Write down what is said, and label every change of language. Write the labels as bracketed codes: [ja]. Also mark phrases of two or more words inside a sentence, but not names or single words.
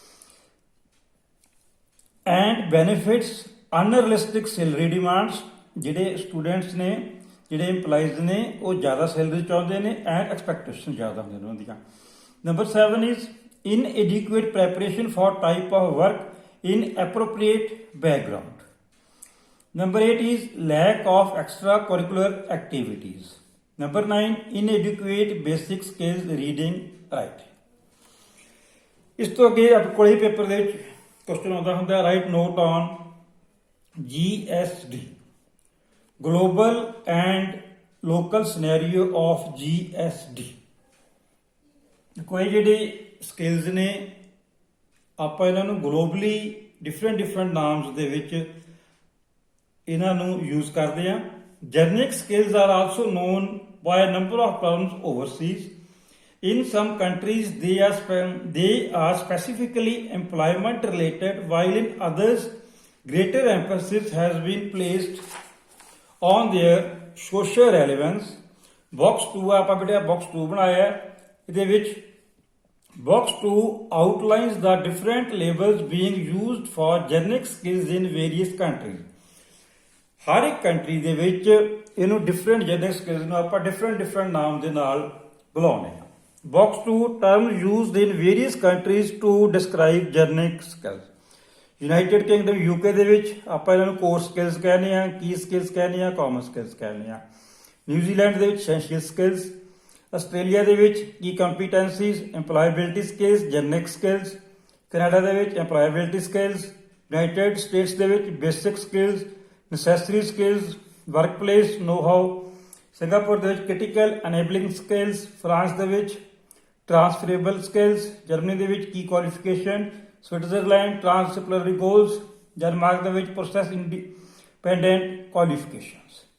[en] and benefits, unrealistic salary demands, [pa] ਜਿਹੜੇ ਸਟੂਡੈਂਟਸ ਨੇ, ਜਿਹੜੇ EMPLOYEES ਨੇ ਉਹ ਜ਼ਿਆਦਾ ਸੈਲਰੀ ਚਾਹੁੰਦੇ ਨੇ [en] and expectation [pa] ਜ਼ਿਆਦਾ ਹੁੰਦੀਆਂ ਨੇ ਉਹਨਾਂ ਦੀਆਂ। [en] number 7 is inadequate preparation for type of work in appropriate background. Number 8 is lack of extracurricular activities. Number 9, inadequate basic skills reading, writing. [pa] ਇਸ ਤੋਂ ਅੱਗੇ ਆਪਣੇ ਕੋਲੇ ਪੇਪਰ ਦੇ ਵਿੱਚ ਕੁਐਸਚਨ ਆਉਂਦਾ ਹੁੰਦਾ, [en] write note on GSD, global and local scenario of GSD. [pa] ਕੋਈ ਜਿਹੜੇ ਸਕਿੱਲਸ ਨੇ ਆਪਾਂ ਇਹਨਾਂ ਨੂੰ [en] globally different [pa] ਨਾਮਸ ਦੇ ਵਿੱਚ ਇਹਨਾਂ ਨੂੰ ਯੂਜ਼ ਕਰਦੇ ਆ। [en] generic skills are also known by number of terms overseas. In some countries, they are specifically employment related, while in others, greater emphasis has been placed on their social relevance. Box 2 [pa] ਆਪਾਂ ਬੇਟਾ [en] box 2 [pa] ਬਣਾਇਆ, ਇਹਦੇ ਵਿੱਚ [en] box 2 outlines the different labels being used for generic skills in various countries. [pa] ਹਰ ਇੱਕ ਕੰਟਰੀ ਦੇ ਵਿੱਚ ਇਹਨੂੰ [en] different generic skills [pa] ਨੂੰ ਆਪਾਂ ਡਿਫਰੈਂਟ ਨਾਮ ਦੇ ਨਾਲ ਬੁਲਾਉਂਦੇ ਹਾਂ। [en] Box 2 terms used in various countries to describe generic skills. [pa] United Kingdom UK ਦੇ ਵਿੱਚ ਆਪਾਂ ਇਹਨਾਂ ਨੂੰ [en] core skills [pa] ਕਹਿੰਦੇ ਆ, [en] key skills [pa] ਕਹਿੰਦੇ ਆ, [en] common skills [pa] ਕਹਿੰਦੇ ਆ। [en] ਨਿਊਜ਼ੀਲੈਂਡ [pa] ਦੇ ਵਿੱਚ [en] essential skills, Australia [pa] ਦੇ ਵਿੱਚ [en] key competencies, EMPLOYABILITY skills, generic skills, Canada [pa] ਦੇ ਵਿੱਚ [en] EMPLOYABILITY skills, United States [pa] ਦੇ ਵਿੱਚ [en] basic skills, necessary skills, workplace know-how, Singapore [pa] ਦੇ ਵਿੱਚ [en] critical enabling skills, France [pa] ਦੇ ਵਿੱਚ [en] transferable skills, Germany [pa] ਦੇ ਵਿੱਚ [en] key qualification, Switzerland transdisciplinary goals, Denmark [pa] ਦੇ ਵਿੱਚ [en] process independent qualifications.